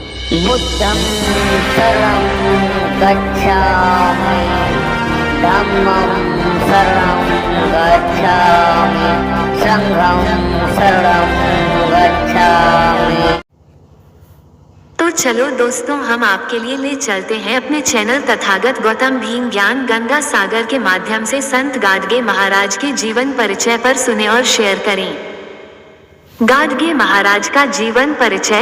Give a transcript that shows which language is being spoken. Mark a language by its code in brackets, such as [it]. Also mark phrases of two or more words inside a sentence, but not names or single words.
[pi] बुद्धं शरणं गच्छामि, धम्मं शरणं गच्छामि, संघं शरणं गच्छामि। [hi] तो चलो दोस्तों, हम आपके लिए ले चलते हैं अपने चैनल तथागत गौतम भीम ज्ञान गंगा सागर के माध्यम से संत गाडगे महाराज के जीवन परिचय पर सुने और शेयर करें। गाडगे महाराज का जीवन परिचय।